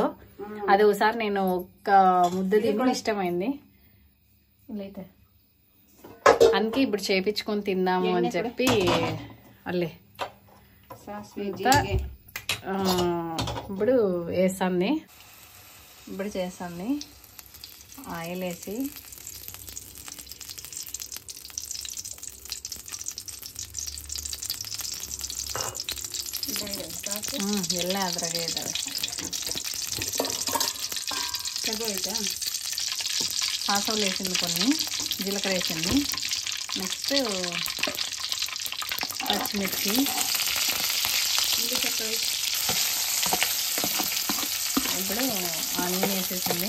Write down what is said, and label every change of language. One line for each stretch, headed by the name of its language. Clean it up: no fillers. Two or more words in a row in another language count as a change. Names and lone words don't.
Telugu: అది ఒకసారి నేను ఒక్క ముద్ద తిని ఇష్టమైంది, అయితే అందుకే ఇప్పుడు చేపించుకొని తిందాము అని చెప్పి అల్లే ఇప్పుడు వేస్తుంది. ఇప్పుడు చేస్తుంది ఆయిల్ వేసి
Kannada: ಎಲ್ಲ ಅದ್ರಾಗೆ ಇದ್ದಾವೆ.
Telugu: సాసవులు వేసింది, కొన్ని జీలకర్ర వేసింది, నెక్స్ట్ పచ్చిమిర్చి, ఇప్పుడు ఆనియన్ వేసేసింది.